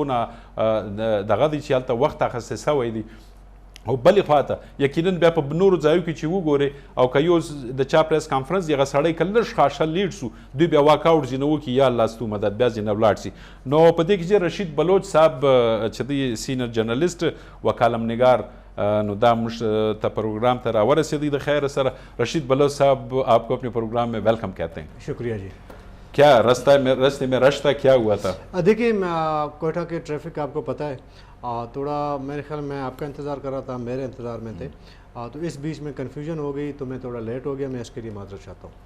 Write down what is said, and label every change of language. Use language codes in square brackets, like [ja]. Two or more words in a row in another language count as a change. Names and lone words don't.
[ps] څونه دغه دی چې هلته وخت اخیستی سوی دی او بلې خواته یقینا بیا په نورو ځایو کې چې وګورئ او که یو د چا [en] press conference [ps] دی هغه سړی که لږ خاشه لیډ سو دوی بیا [en] walk out [ps] ځینې وکړي یا الله ستو مدد بیا ځینې ولاړ سي نو په دې کې چې رشید بلوچ صاحب چې دی [en] senior journalist [ps] و کالم نگار نو دا موږ ته پروگرام ته راورسېدی د خیر سره رشید بلوچ صاحب [ur] آپ کو اپنے پروگرام میں ویلکم کہتے ہیں شکریہ جی کیا راستے میں رش تھا کیا ہوا تھا دیکھیے کوئٹہ کے ٹریفک آپ کو پتہ ہے تھوڑا میرے خیال میں آپ کا انتظار کر رہا تھا میرے انتظار میں تھے تو اس بیچ میں کنفیوژن ہو گئی تو میں تھوڑا لیٹ ہو گیا میں اس کے لیے معذرت چاہتا ہوں